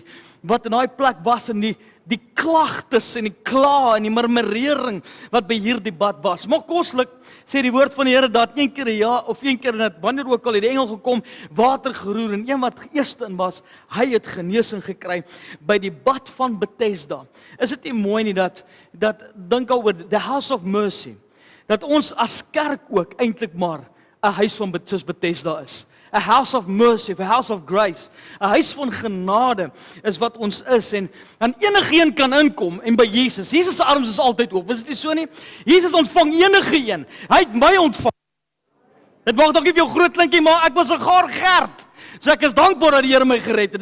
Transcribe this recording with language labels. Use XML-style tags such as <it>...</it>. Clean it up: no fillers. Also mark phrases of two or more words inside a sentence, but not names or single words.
<af>Wat in daai plek was en die klagtes en die kla en die murmurering wat by hierdie bad was. Maar koslik sê die woord van die Here dat een keer 'n jaar of een keer net wanneer ook al het die engel gekom, water geroer en een wat eerste in was, hy het genesing gekry by die bad van Bethesda. Is dit nie mooi nie dat dink oor</af> <en>the house of mercy,</en> <af>dat ons as kerk ook eintlik maar 'n huis van soos Bethesda is.</af> <en>A house of mercy, a house of grace,</en> <af>'n huis van genade is wat ons is en enigeen kan inkom en by Jesus. Jesus se arms is altyd oop. Is dit nie so nie? Jesus ontvang enige een. Hy het my ontvang. Dit maak dalk nie vir jou groot klinkie, maar ek was 'n gaar gerd. So ek is dankbaar dat die Here my gered het.</af>